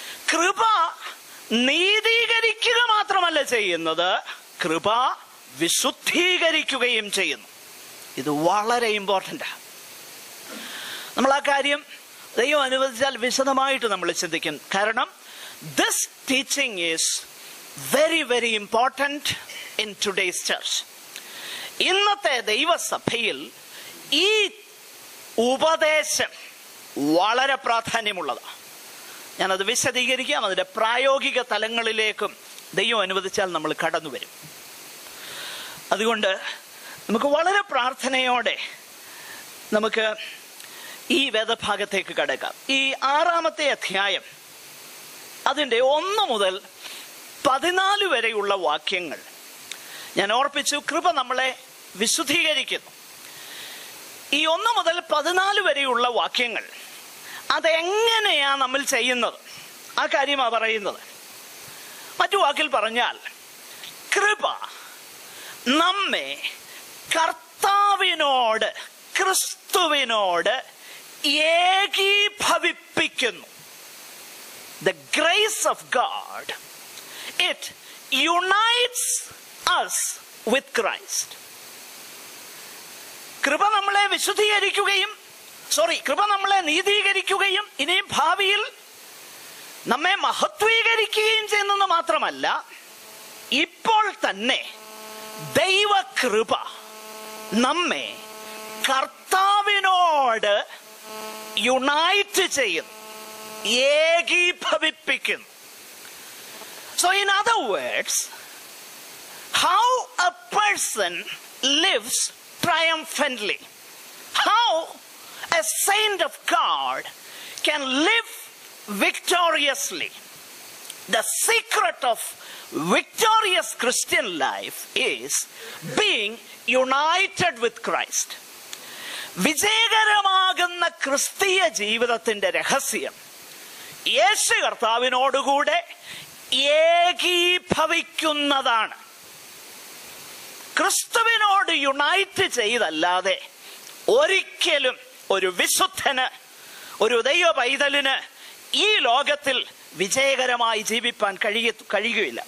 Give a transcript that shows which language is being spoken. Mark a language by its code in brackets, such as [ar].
[ml] കൃപ നീതീകരിക്കുക മാത്രമല്ല ചെയ്യുന്നത്, കൃപ വിശുദ്ധീകരിക്കുകയും ചെയ്യുന്നു. ഇത് വളരെ ഇമ്പോർട്ടൻ്റാണ്. നമ്മൾ ആ കാര്യം ദൈവം അനുവദിച്ചാൽ വിശദമായിട്ട് നമ്മൾ ചിന്തിക്കും. കാരണം [en] This teaching is very, very important in today's church. [ml] ഇന്നത്തെ ദൈവസഭയിൽ ഈ ഉപദേശം വളരെ പ്രാധാന്യമുള്ളതാണ്. ഞാനത് വിശദീകരിക്കാം. അതിൻ്റെ പ്രായോഗിക തലങ്ങളിലേക്കും ദൈവം അനുവദിച്ചാൽ നമ്മൾ കടന്നു വരും. അതുകൊണ്ട് നമുക്ക് വളരെ പ്രാർത്ഥനയോടെ നമുക്ക് ഈ വേദഭാഗത്തേക്ക് കടക്കാം. ഈ 6-ാമത്തെ അധ്യായം അതിൻ്റെ 1 മുതൽ 14 വരെയുള്ള വാക്യങ്ങൾ ഞാൻ ഓർപ്പിച്ചു. കൃപ നമ്മളെ വിശുദ്ധീകരിക്കുന്നു. ഈ 1 മുതൽ 14 വരെയുള്ള വാക്യങ്ങൾ അതെങ്ങനെയാ നമ്മൾ ചെയ്യുന്നത്, ആ കാര്യമാണ് പറയുന്നത്. മറ്റു വാക്കിൽ പറഞ്ഞാൽ കൃപ നമ്മെ കർത്താവിനോട്, ക്രിസ്തുവിനോട് ഏകീഭവിപ്പിക്കുന്നു. [en] The grace of God, it unites us with Christ. [ml] കൃപ നമ്മളെ വിശുദ്ധീകരിക്കുകയും കൃപ നമ്മളെ നീതീകരിക്കുകയും ഇനിയും ഭാവിയിൽ നമ്മെ മഹത്വീകരിക്കുകയും ചെയ്യുന്നത് മാത്രമല്ല, ഇപ്പോൾ തന്നെ ദൈവകൃപ നമ്മെ കർത്താവിനോട് യുണൈറ്റ് ചെയ്യുന്നു, ഏകീഭവിപ്പിക്കുന്നു. [en] So in other words, how a person lives triumphantly, how a saint of God can live victoriously. The secret of victorious Christian life is being united with Christ. [ml] വിജയകരമാകുന്ന ക്രിസ്തീയ ജീവിതത്തിന്റെ രഹസ്യം യേശു കർത്താവിനോടുകൂടെ ഏകീഭവിക്കുന്നതാണ്. ക്രിസ്തുവിനോട് യുണൈറ്റ് ചെയ്തല്ലാതെ ഒരിക്കലും ഒരു വിശുദ്ധന്, ഒരു ദൈവ പൈതലിന് ഈ ലോകത്തിൽ വിജയകരമായി ജീവിപ്പാൻ കഴിയുകയില്ല.